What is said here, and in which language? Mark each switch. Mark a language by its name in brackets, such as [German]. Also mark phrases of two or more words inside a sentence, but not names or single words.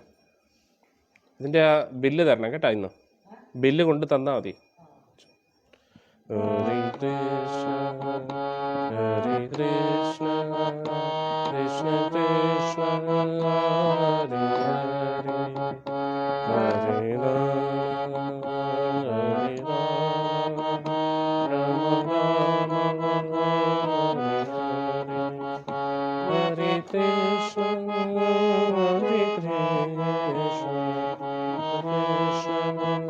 [Malayalam] ഇതിൻ്റെ ആ ബില്ല് തരണം കേട്ടോ, ഇന്ന് ബില്ല് കൊണ്ട് തന്നാൽ മതി. [Sanskrit] ഹരേ കൃഷ്ണ ഹരേ കൃഷ്ണ കൃഷ്ണ കൃഷ്ണ ഹരേ ഹരേ ഹരേ രാമ ഹരേ രാമ രാമ രാമ ഹരേ കൃഷ്ണ ഹരേ കൃഷ്ണ കൃഷ്ണ